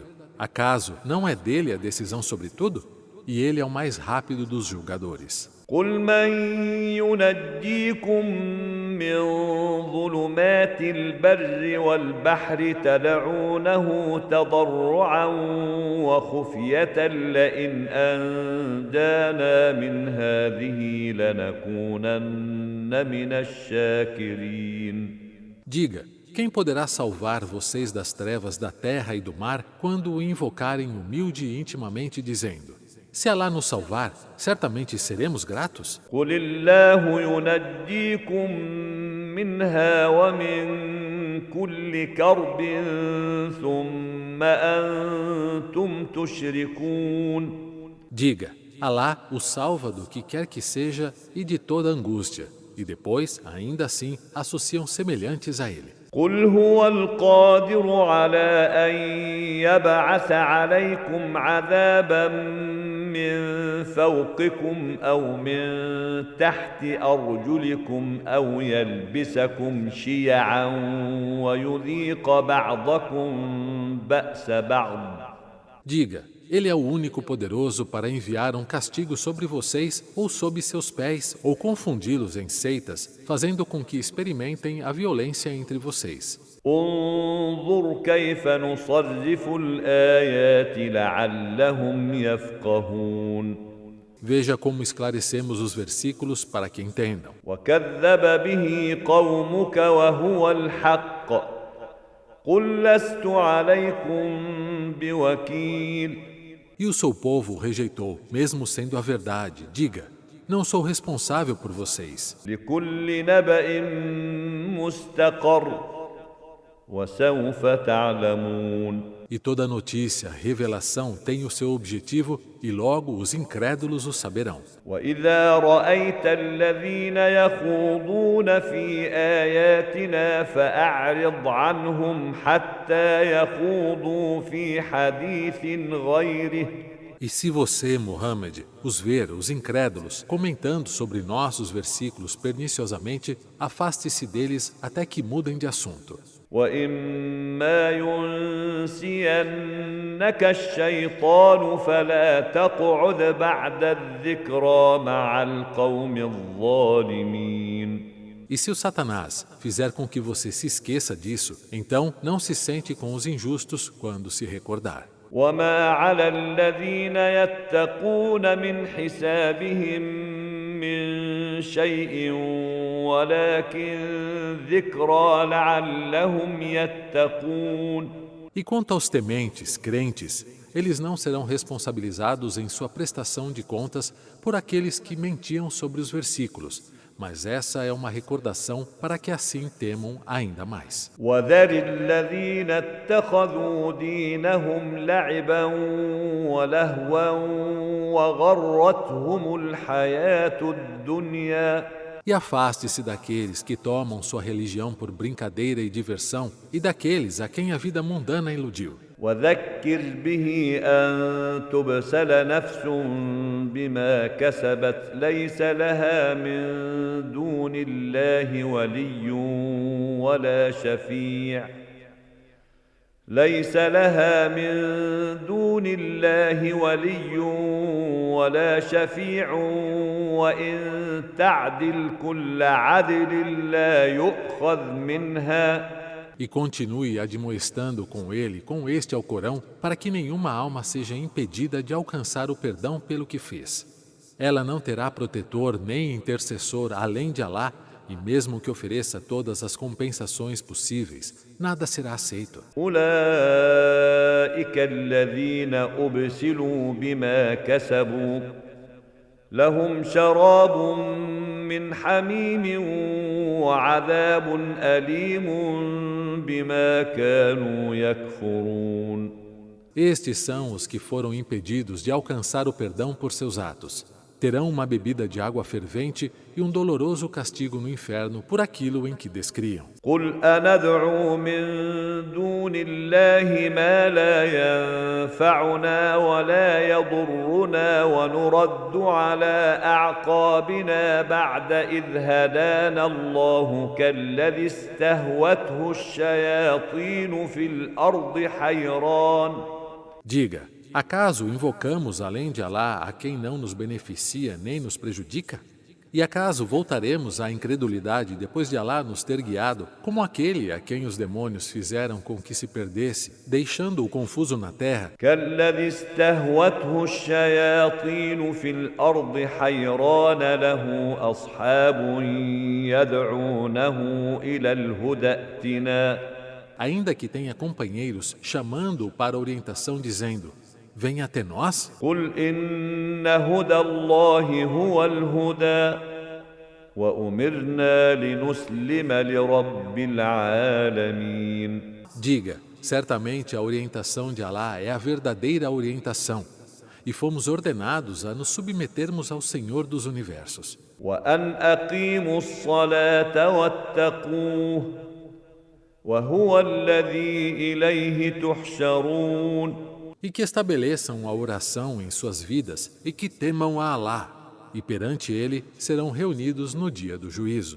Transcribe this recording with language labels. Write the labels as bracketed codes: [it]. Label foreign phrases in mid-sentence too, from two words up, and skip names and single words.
[pt] Acaso não é dele a decisão sobre tudo? E ele é o mais rápido dos julgadores. [ar] قل من ينجيكم من ظلمات البر والبحر تدعونه تضرعا وخفية لئن أنجانا من هذه لنكونن من الشاكرين. [pt] Diga, quem poderá salvar vocês das trevas da terra e do mar quando o invocarem humilde e intimamente dizendo: se Alá nos salvar, certamente seremos gratos? [ar] قل الله ينجيكم منها ومن كل كرب ثم أنتم تشركون. [pt] Diga, Alá o salva do que quer que seja e de toda angústia, e depois, ainda assim, associam semelhantes a ele. [ar] قل هو القادر على أن يبعث عليكم عذابا من فوقكم أو من تحت أرجلكم أو يلبسكم شيعا ويذيق بعضكم بأس بعض. [pt] Diga, ele é o único poderoso para enviar um castigo sobre vocês ou sob seus pés, ou confundi-los em seitas, fazendo com que experimentem a violência entre vocês. [ar] انظر كيف نصرف الآيات لعلهم يفقهون. [pt] Veja como esclarecemos os versículos para que entendam. [ar] وكذب به قومك وهو الحق قل لست عليكم بوكيل. [pt] E o seu povo o rejeitou, mesmo sendo a verdade. Diga, não sou responsável por vocês. [ar] لكل نبأ مستقر وسوف تعلمون. [pt] E toda notícia, revelação tem o seu objetivo e logo os incrédulos o saberão. [ar] وإذا رأيت الذين يخوضون في آياتنا فأعرض عنهم حتى يخوضوا في حديث غيره. [pt] E se você, Muhammad, os ver, os incrédulos, comentando sobre nossos versículos perniciosamente, afaste-se deles até que mudem de assunto. [ar] وإما ينسينك الشيطان فلا تقعد بعد الذكرى مع القوم الظالمين. [pt] E se o Satanás fizer com que você se esqueça disso, então não se sente com os injustos quando se recordar. [ar] وما على الذين يتقون من حسابهم من شيء ولكن ذكرى لعلهم يتقون. [pt] E quanto aos tementes, crentes, eles não serão responsabilizados em sua prestação de contas por aqueles que mentiam sobre os versículos, mas essa é uma recordação para que assim temam ainda mais. [ar] وذر الذين اتخذوا دينهم لعبا ولهوا وغرتهم الحياة الدنيا. [pt] E afaste-se daqueles que tomam sua religião por brincadeira e diversão e daqueles a quem a vida mundana iludiu. [ar] وذكر به أن تبسل نفس بما كسبت ليس لها من دون الله ولي ولا شفيع ليس لها من دون الله ولي ولا شفيع وإن تعدل كل عدل لا يؤخذ منها. [pt] E continue admoestando com ele, com este Alcorão, para que nenhuma alma seja impedida de alcançar o perdão pelo que fez. Ela não terá protetor nem intercessor além de Alá, e mesmo que ofereça todas as compensações possíveis, nada será aceito. [ar] أولئك الذين أبسلوا بما كسبوا لهم شراب من حميم وعذاب أليم بما كانوا يكفرون. [pt] Estes são os que foram impedidos de alcançar o perdão por seus atos. Terão uma bebida de água fervente e um doloroso castigo no inferno por aquilo em que descriam. [ar] قل أندعو من دون الله ما لا ينفعنا ولا يضرنا ونرد على أعقابنا بعد إذ هدانا الله كالذي استهوته الشياطين في الأرض حيران. [pt] Diga, acaso invocamos além de Alá a quem não nos beneficia nem nos prejudica? E acaso voltaremos à incredulidade depois de Alá nos ter guiado, como aquele a quem os demônios fizeram com que se perdesse, deixando-o confuso na terra? [ar] كالذي استهوته الشياطين في الأرض حيران له أصحاب يدعونه إلى الهدى ائتنا. [pt] Ainda que tenha companheiros chamando-o para a orientação dizendo: venha até nós? [ar] قل إن هدى الله هو الهدى وأمرنا لنسلم لرب العالمين. [pt] Diga, certamente a orientação de Alá é a verdadeira orientação, e fomos ordenados a nos submetermos ao Senhor dos Universos. [ar] وأن أقيموا الصلاة واتقوه وهو الذي إليه تحشرون. [pt] E que estabeleçam a oração em suas vidas e que temam a Alá, e perante Ele serão reunidos no dia do juízo.